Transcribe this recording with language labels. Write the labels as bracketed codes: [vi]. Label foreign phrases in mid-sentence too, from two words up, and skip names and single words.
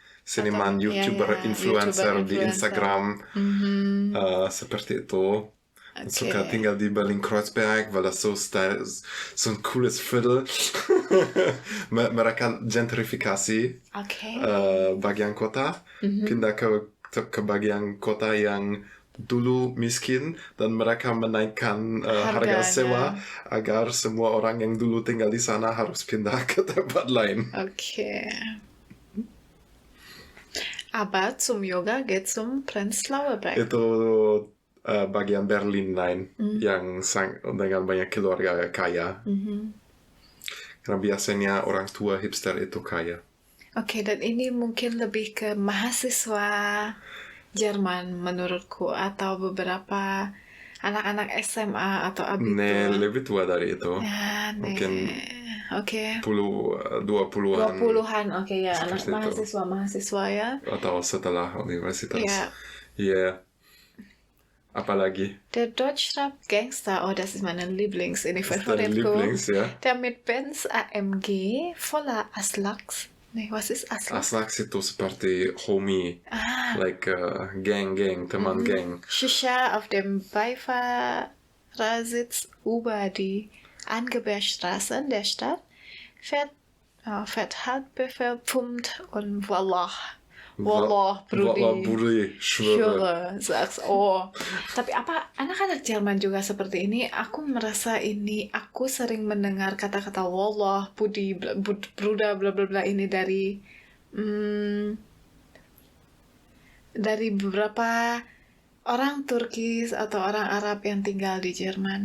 [id] seniman, Atau- ya, YouTuber, ya, influencer YouTuber, di Instagram, seperti itu. Suka tinggal di Berlin-Kreuzberg, [de] weil das so ein cooles Viertel. [id] Mereka gentrifikasi bagian kota, pindah ke bagian kota yang dulu miskin, dan mereka menaikkan harga sewa agar semua orang yang dulu tinggal di sana harus pindah ke tempat lain. Okay. [de] Aber zum Yoga geht zum Prenzlauer Berg. [id] Itu bagian Berlin lain yang dengan banyak keluarga kaya. Karena biasanya orang tua hipster itu kaya. Oke, dan ini mungkin lebih ke mahasiswa Jerman menurutku, atau beberapa anak-anak SMA atau abitur. Lebih tua dari itu. Ya, mungkin Oke. 20-an. 20-an, oke ya, anak Seperti itu. mahasiswa ya. Atau setelah universitas. Ja. Iya. Apalagi? [de] Der Deutschrap Gangster, oh, das ist meine Lieblings, [id] ini [de] Dein [id] Favoritku. [de] Lieblings, ja? Der mit Benz AMG voller Aslaks. Nee, was ist Aslak? [id] Aslak itu seperti homie. [en] Like gang, [id] teman gang. [de] Shisha auf dem Beifahrersitz über die Angeberstraßen der Stadt, fährt Halbbefehl, pumpt und Wallah, Brudi, schwöre. Sag's, [id] Tapi apa anak-anak Jerman juga seperti ini? Aku merasa aku sering mendengar kata-kata Wallah, Budi, Bruda, bla bla bla ini dari beberapa orang Turkis atau orang Arab yang tinggal di Jerman.